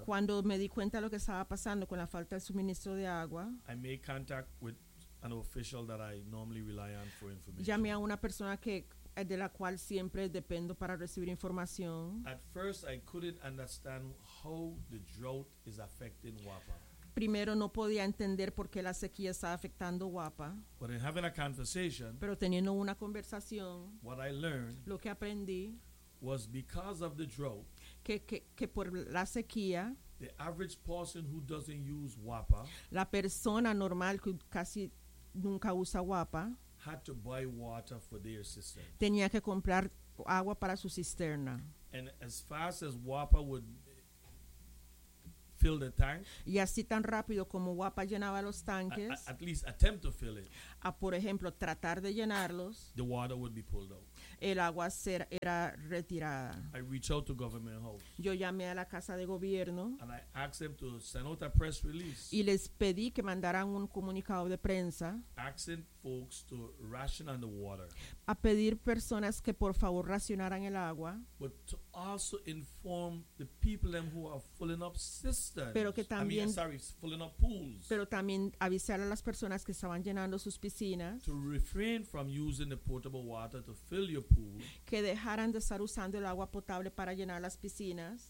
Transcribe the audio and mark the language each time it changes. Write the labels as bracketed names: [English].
[Spanish] cuando me di cuenta de lo que estaba pasando con la falta de suministro de agua, [English] I made contact with an official that I normally rely on for information. [Spanish] Llamé a una persona que de la cual siempre dependo para recibir información. [English] At first, I couldn't understand how the drought is affecting WAPA. [Spanish] Primero no podía entender por qué la sequía estaba afectando WAPA. [English] But in having a conversation, [Spanish] pero teniendo una conversación, [English] what I learned, [Spanish] lo que aprendí, [English] was because of the drought, [Spanish] que por la sequía, [English] the average person who doesn't use WAPA, [Spanish] la persona normal que casi nunca usa WAPA, [English] had to buy water for their cistern. [Spanish] Tenía que comprar agua para su cisterna. [English] And as fast as WAPA would fill the tank. [Spanish] Y así tan rápido como Guapa llenaba los tanques. [English] At least attempt to fill it. [Spanish] A por ejemplo tratar de llenarlos. [English] The water would be pulled out. [Spanish] El agua era retirada. [English] I reach out to Government House. [Spanish] Yo llamé a la casa de gobierno. [English] And I asked them to send out a press release. [Spanish] Y les pedí que mandaran un comunicado de prensa. [English] Asking folks to ration on the water. [Spanish] A pedir personas que por favor racionaran el agua. [English] But to also inform the people them who are filling up cisterns. [Spanish] Pero que también, [English] filling up pools. [Spanish] Pero también avisar a las personas que estaban llenando sus piscinas. [English] To refrain from using the potable water to fill your pool. [Spanish] Que dejaran de estar usando el agua potable para llenar las piscinas.